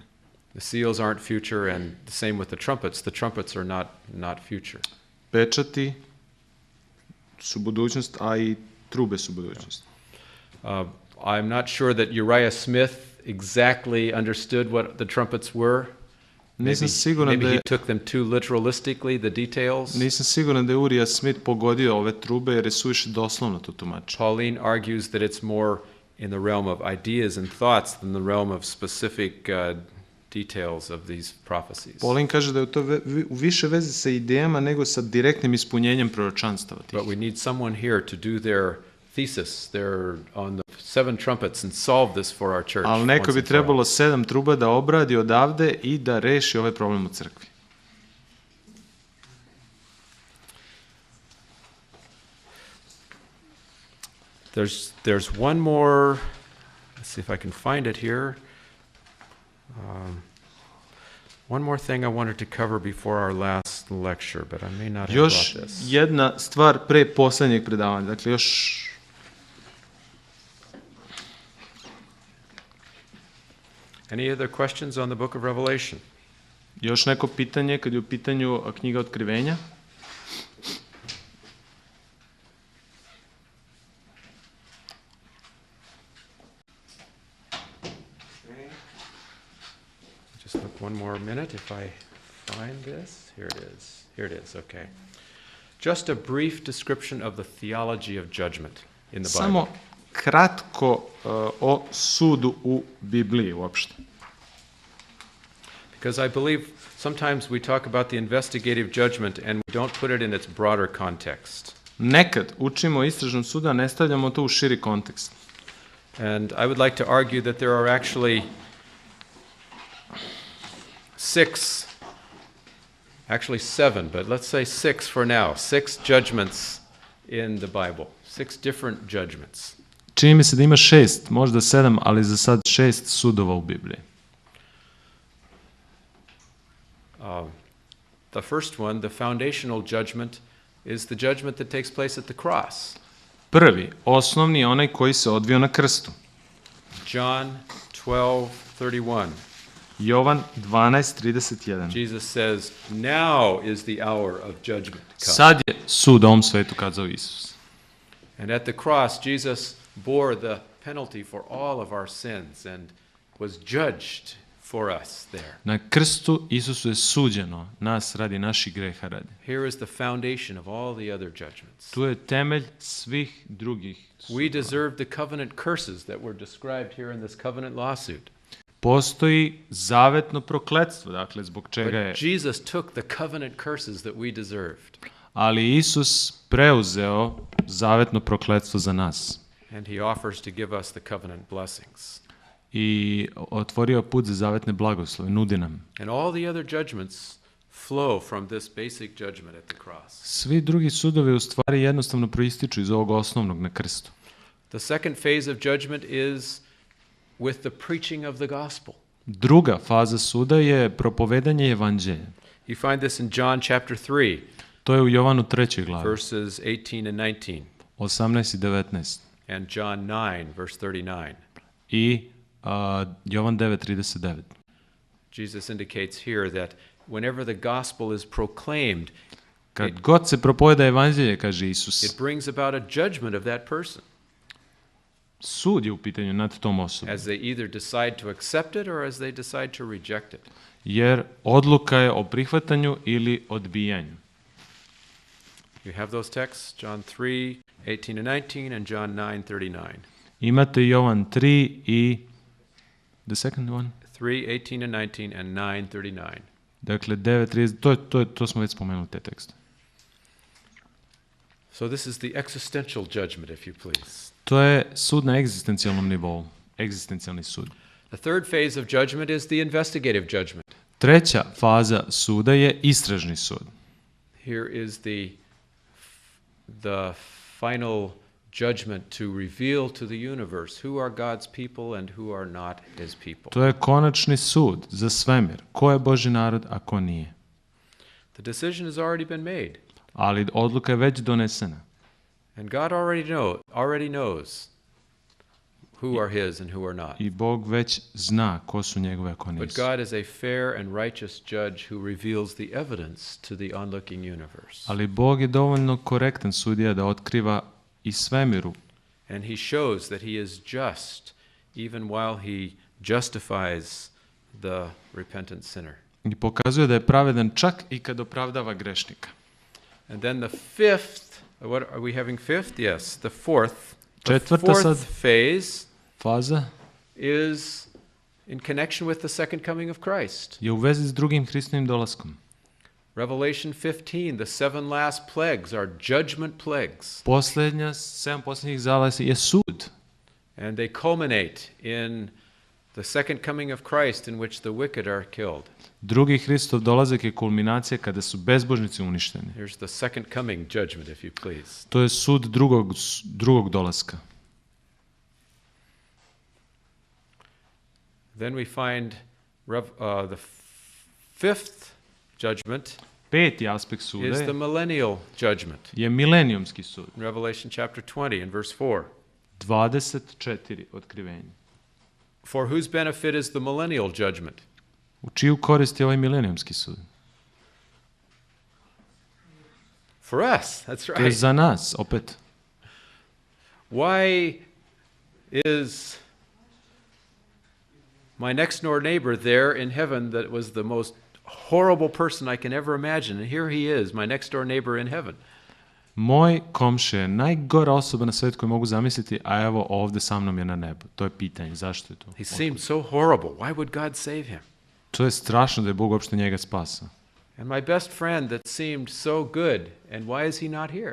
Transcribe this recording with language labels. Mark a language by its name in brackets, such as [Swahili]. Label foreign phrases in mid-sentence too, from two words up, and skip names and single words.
[English] The seals aren't future, and the same with the trumpets. The trumpets are not future. [Serbian] Pečati su budućnost, a i trube su budućnost. [English] I'm not sure that Uriah Smith exactly understood what the trumpets were. [Serbian] Nisam siguran Maybe da he je, [English] took them too literalistically, the details. [Serbian] nisam siguran da je Urija Smith pogodio ove trube jer je suviše doslovno to tumači. [English] Pauline argues that it's more in the realm of ideas and thoughts than the realm of specific details of these prophecies. [Serbian] Paulin kaže da je to u više veze sa idejama nego sa direktnim ispunjenjem proročanstava tih. [English] But we need someone here to do their thesis, on the 7 trumpets and solve this for our church. [Serbian] Ali neko once bi [English] and for all. [Serbian] trebalo 7 truba da obradi odavde i da reši ovaj problem u crkvi. [English] There's one more, let's see if I can find it here. One more thing I wanted to cover before our last last lecture, but I may not have Još brought this. [Serbian] jedna stvar pre posljednjeg predavanja. Dakle, još [English] Any other questions on the book of Revelation? [Serbian] Još neko pitanje kad je u pitanju knjiga Otkrivenja? [English] Just look one more minute if I find this. Here it is. Here it is, okay. Just a brief description of the theology of judgment in the Bible. [Serbian] Samo kratko o sudu u Bibliji uopšte. [English] Because I believe sometimes we talk about the investigative judgment and we don't put it in its broader context. [Serbian] Nekad učimo o istražnom sudu, a ne stavljamo to u širi kontekst. [English] And I would like to argue that there are actually seven, but let's say 6 for now, 6 judgments in the Bible, 6 different judgments. [Serbian] Čini mi se da ima 6, možda 7, ali za sad 6 sudova u Bibliji. [English] The first one, the foundational judgment, is the judgment that takes place at the cross. [Serbian] Prvi, osnovni je onaj koji se odvio na krstu. [English] John 12:31. [Serbian] Jovan 12:31. [English] Jesus says, "Now is the hour of judgment come." [Serbian] Sad je sud ovom svetu, kazao Isus. [English] And at the cross, Jesus bore the penalty for all of our sins and was judged for us there. [Serbian] Na krstu Isusu je suđeno, nas radi naših greha radi. [English] Here is the foundation of all the other judgments. [Serbian] Tu je temelj svih drugih sudova. [English] We deserve the covenant curses that were described here in this covenant lawsuit. [Serbian] Postoji zavetno prokletstvo, dakle, zbog čega je... [English] But Jesus took the covenant curses that we deserved. [Serbian] Ali Isus preuzeo zavetno prokletstvo za nas. [English] And he offers to give us the covenant blessings. [Serbian] I otvorio put za zavetne blagoslove, nudi nam. [English] And all the other judgments flow from this basic judgment at the cross. [Serbian] Svi drugi sudovi u stvari jednostavno proističu iz ovog osnovnog na krstu. [English] The second phase of judgment is with the preaching of the gospel. [Serbian] Druga faza suda je propovedanje evanđelja. [English] You find this in John chapter 3, [Serbian] To je u Jovanu 3. glavi, [English] verses 18 and 19, [Serbian] 18 i 19. [English] and John 9, verse 39. [Serbian] I Jovan 9:39. [English] Jesus indicates here that whenever the gospel is proclaimed, [Serbian] Kad god se propoveda evanđelje, kaže Isus, [English] it brings about a judgment of that person [Serbian] sud je u pitanju nad tom osobom. [English] as they either decide to accept it or as they decide to reject it. [Serbian] Jer odluka je o prihvatanju ili odbijanju. [English] You have those texts, John 3, 18 and 19, and John 9, 39. [Serbian] Imate Jovan 3 i [English] the second one? 3, 18 and 19, and 9, 39. [Serbian] Dakle, 9:30, to smo već spomenuli te tekste. [English] So this is the existential judgment, if you please. [Serbian] To je sud na egzistencijalnom nivou, egzistencijalni sud. [English] The third phase of judgment is the investigative judgment. [Serbian] Treća faza suda je istražni sud. [English] Here is the final judgment to reveal to the universe who are God's people and who are not his people. [Serbian] To je konačni sud za svemir. Ko je Božji narod, a ko nije. [English] The decision has already been made. [Serbian] Ali odluka je već donesena. [English] And God already knows who are his and who are not. [Serbian] I Bog već zna ko su njegove, a ko But nisu. [English] God is a fair and righteous judge who reveals the evidence to the onlooking universe. [Serbian] Ali Bog je dovoljno korektan sudija da otkriva i svemiru. [English] And he shows that he is just even while he justifies the repentant sinner. [Serbian] I pokazuje da je pravedan čak i kad opravdava grešnika. [English] And then the fifth, what are we having fifth? Yes, the fourth [Serbian] Četvrta sad phase faza [English] is in connection with the second coming of Christ. [Serbian] je u vezi s drugim Hristovim dolaskom. [English] Revelation 15, the 7 last plagues are judgment plagues. [Serbian] Posljednja, 7 posljednjih zala je sud. [English] And they culminate in the second coming of Christ in which the wicked are killed. [Serbian] Drugi Hristov dolazak je kulminacija kada su bezbožnici uništeni. [English] Here's the second coming judgment, if you please. [Serbian] To je sud drugog dolaska. [English] Then we find the fifth judgment [Serbian] Peti aspekt is suda [English] the millennial judgment. [Serbian] je milenijumski sud. [English] Revelation chapter 20 and verse 4. [Serbian] 24 otkrivenje. [English] For whose benefit is the millennial judgment? [Serbian] U čiju korist je ovaj milenijumski sud? [English] For us, that's [Serbian] To je right. za nas, opet. [English] Why is my next door neighbor there in heaven that was the most horrible person I can ever imagine? And here he is, my next door neighbor in heaven. [Serbian] Moj komšija je najgora osoba na svijetu koju mogu zamisliti, a evo ovdje sa mnom je na nebu. To je pitanje, zašto je to? [English] He seemed so horrible. Why would God save him? [Serbian] To je strašno da je Bog uopšte njega spasao. [English] And my best friend that seemed so good, and why is he not here?